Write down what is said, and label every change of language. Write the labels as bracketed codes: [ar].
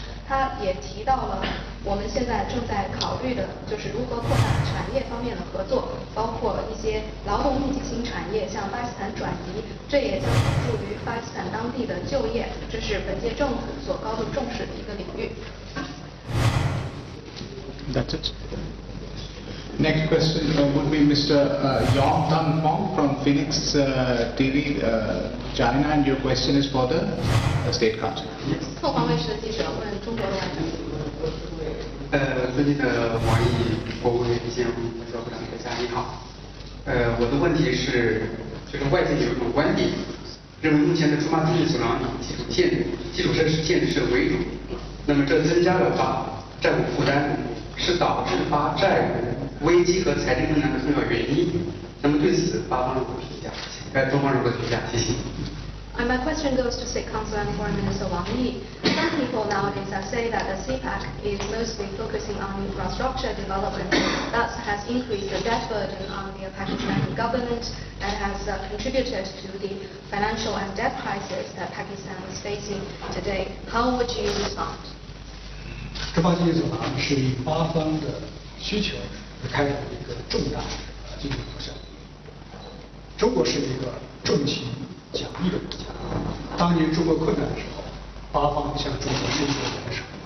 [zh] 他也提到了我们现在正在考虑的就是如何扩大产业方面的合作，包括一些劳动密集型产业向巴基斯坦转移，这也将有助于巴基斯坦当地的就业，这是本届政府所高度重视的一个领域。 [en] That's it. Next question would be Mr. Yong Tan Fong from Phoenix TV, China, and your question is for the State Council. [zh] 凤凰卫视的记者问中国的外长。尊敬的王毅国务委员兼外交部长阁下你好。我的问题是，就是外界有一种观点，认为目前的驻马经济走廊以基础设施建设为主，那么这增加了债务负担，是导致发债务危机和财政困难的重要原因。那么对此，巴方如何评价？中方如何评价？谢谢。 [en] My question goes to State Council and Foreign Minister Wang Yi. Some people nowadays say that the CPAC is mostly focusing on infrastructure development. That has increased the debt burden on the Pakistani government and has contributed to the financial and debt crisis that Pakistan is facing today. How would you respond? [zh] 中巴经济走廊是以巴方的需求而开展的一个重大经济活动。中国是一个重情讲义的国家，当年中国困难的时候，巴方向中国伸出了援手。